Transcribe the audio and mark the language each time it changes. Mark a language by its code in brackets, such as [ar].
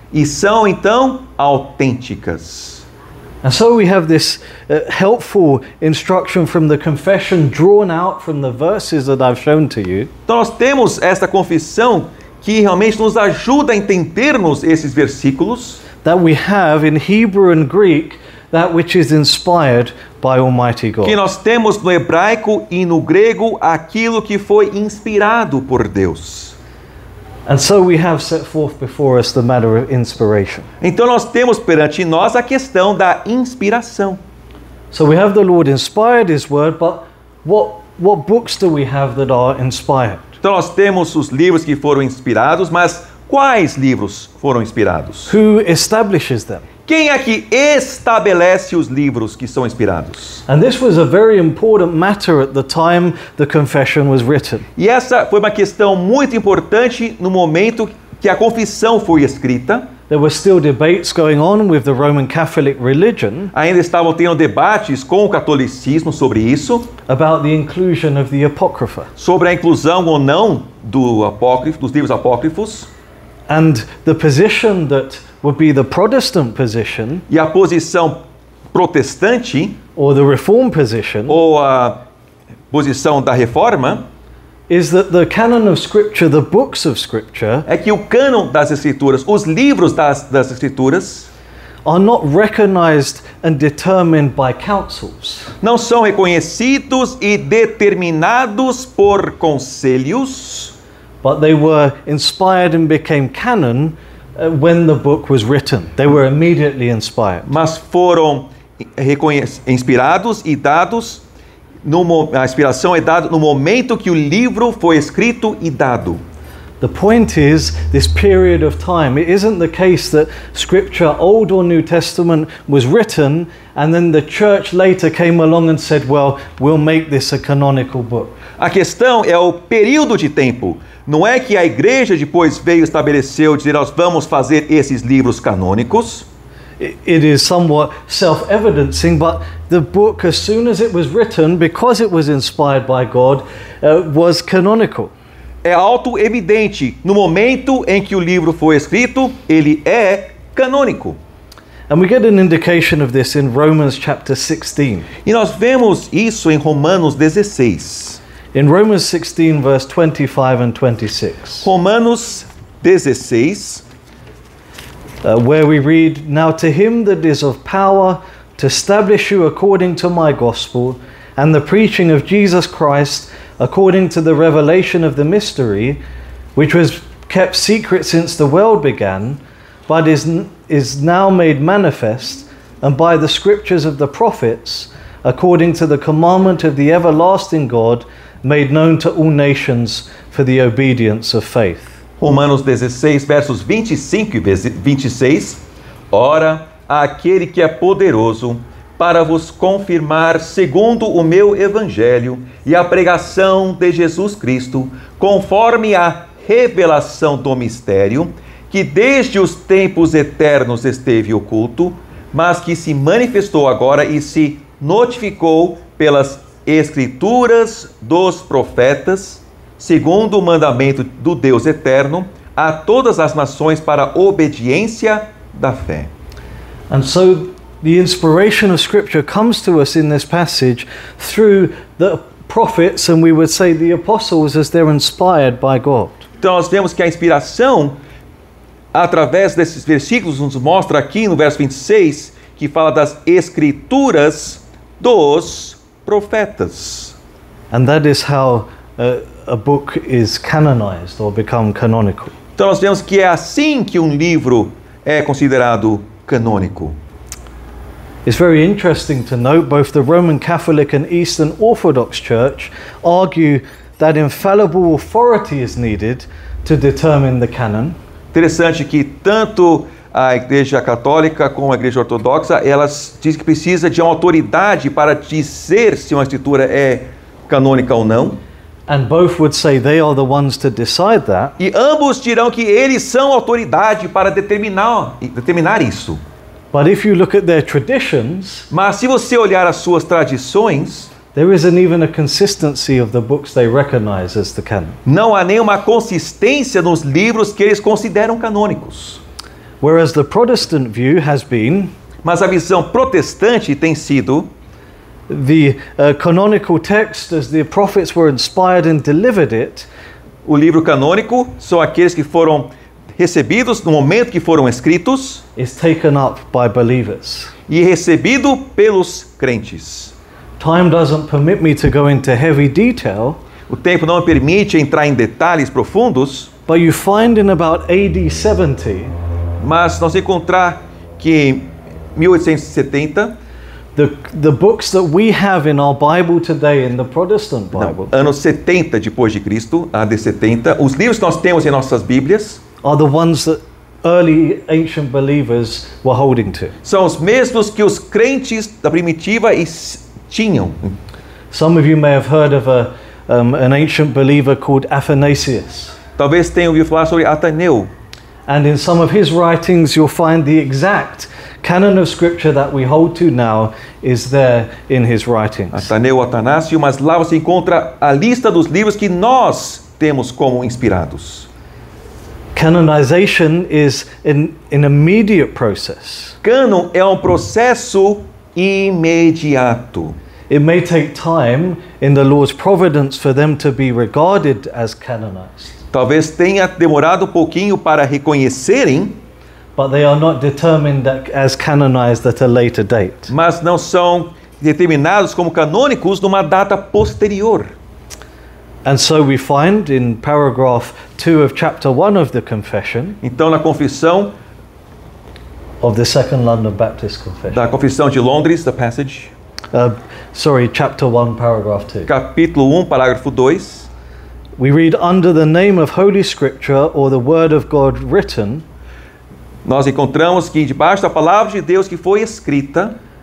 [pt] E são então autênticas. [en] And so we have this helpful instruction from the confession drawn out from the verses that I've shown to you. [pt] Então nós temos esta confissão que realmente nos ajuda a entendermos esses versículos. [en] That we have in Hebrew and Greek that which is inspired by Almighty God. [pt] Que nós temos no hebraico e no grego aquilo que foi inspirado por Deus. [en] And so we have set forth before us the matter of inspiration. [pt] Então nós temos perante nós a questão da inspiração. [en] So we have the Lord inspired his word, but what books do we have that are inspired? [pt] Então nós temos os livros que foram inspirados, mas quais livros foram inspirados? [en] Who establishes them? [pt] Quem é que estabelece os livros que são inspirados? [en] And this was a very important matter at the time the confession was written. [pt] E essa foi uma questão muito importante no momento que a confissão foi escrita. [en] There were still debates going on with the Roman Catholic religion. [pt] Ainda estavam tendo debates com o catolicismo sobre isso. [en] About the inclusion of the Apocrypha. [pt] Sobre a inclusão ou não dos livros apócrifos. [en] And the position that would be the Protestant position, [pt] e a posição protestante, [en] or the Reform position, [pt] ou a posição da reforma, [en] is that the canon of Scripture, the books of Scripture, [pt] é que o cânon das Escrituras, os livros das Escrituras, [en] are not recognized and determined by councils. [pt] Não são reconhecidos e determinados por conselhos, [en] but they were inspired and became canon when the book was written. They were immediately inspired. [pt] Mas foram inspirados e dados, a inspiração é dada no momento que o livro foi escrito e dado. [en] The point is this period of time. It isn't the case that Scripture, Old or New Testament, was written and then the church later came along and said, well, we'll make this a canonical book. [pt] A questão é o período de tempo. Não é que a igreja depois veio e estabeleceu, dizer, nós vamos fazer esses livros canônicos. [en] It is somewhat self-evidencing, but the book, as soon as it was written, because it was inspired by God, was canonical. [pt] É auto-evidente. No momento em que o livro foi escrito, ele é canônico. [en] And we get an indication of this in Romans chapter 16. [pt] E nós vemos isso em Romanos 16. [en] In Romans 16, verse 25 and 26. [pt] Romanos 16, [en] where we read, "Now to him that is of power to establish you according to my gospel and the preaching of Jesus Christ according to the revelation of the mystery, which was kept secret since the world began, but is now made manifest, and by the scriptures of the prophets, according to the commandment of the everlasting God, made known to all nations for the obedience of faith." [pt] Romanos 16, versos 25 e 26. Ora, aquele que é poderoso para vos confirmar segundo o meu evangelho e a pregação de Jesus Cristo, conforme a revelação do mistério, que desde os tempos eternos esteve oculto, mas que se manifestou agora e se notificou pelas escrituras dos profetas, segundo o mandamento do Deus eterno, a todas as nações para a obediência da fé. [en] And so the inspiration of Scripture comes to us in this passage through the prophets, and we would say the apostles, as they're inspired by God. [pt] Então nós vemos que a inspiração, através desses versículos, nos mostra aqui no verso 26, que fala das escrituras dos profetas. [en] And that is how a book is canonized or become canonical. [pt] Então nós vemos que é assim que um livro é considerado canônico. [en] It's very interesting to note both the Roman Catholic and Eastern Orthodox Church argue that infallible authority is needed to determine the canon. [pt] Interessante que tanto a Igreja Católica como a Igreja Ortodoxa, elas dizem que precisa de uma autoridade para dizer se uma escritura é canônica ou não. [en] And both would say they are the ones to decide that. [pt] E ambos dirão que eles são autoridade para determinar isso. [en] But if you look at their traditions, [pt] mas se você olhar as suas tradições, [en] there isn't even a consistency of the books they recognize as the canon. [pt] Não há nenhuma consistência nos livros que eles consideram canônicos. [en] Whereas the Protestant view has been, [pt] mas a visão protestante tem sido, [en] the canonical text, as the prophets were inspired and delivered it, [pt] o livro canônico são aqueles que foram recebidos no momento que foram escritos, [en] is taken up by believers. [pt] E recebido pelos crentes. [en] Time doesn't permit me to go into heavy detail. [pt] O tempo não me permite entrar em detalhes profundos. [en] But you find in about AD 70, [pt] mas nós encontrar que em 1870, [en] the books that we have in our Bible today, in the Protestant Bible, [pt] anos 70 depois de Cristo, AD 70, os livros que nós temos em nossas Bíblias [en] are the ones that early ancient believers were holding to. [pt] São os mesmos que os crentes da primitiva tinham. [en] Some of you may have heard of an ancient believer called Athanasius. [pt] Talvez tenham ouvido falar sobre Ataneu. [en] And in some of his writings you'll find the exact canon of scripture that we hold to now is there in his writings. [pt] Ataneu, Atanásio, mas lá você encontra a lista dos livros que nós temos como inspirados. [en] Canonization is an immediate process. [pt] Cânon é um processo imediato. [en] It may take time in the Lord's providence for them to be regarded as canonized. [pt] Talvez tenha demorado um pouquinho para reconhecerem, [en] but they are not determined as canonized at a later date. [pt] Mas não são determinados como canônicos numa data posterior. [en] And so we find in paragraph 2 of chapter 1 of the confession, [pt] então na confissão [en] of the Second London Baptist Confession, [pt] da confissão de Londres, [en] the passage, chapter 1 paragraph 2, [pt] capítulo 1 parágrafo 2, [en] we read under the name of Holy Scripture or the Word of God written, [pt] nós encontramos que debaixo da palavra de Deus que foi escrita,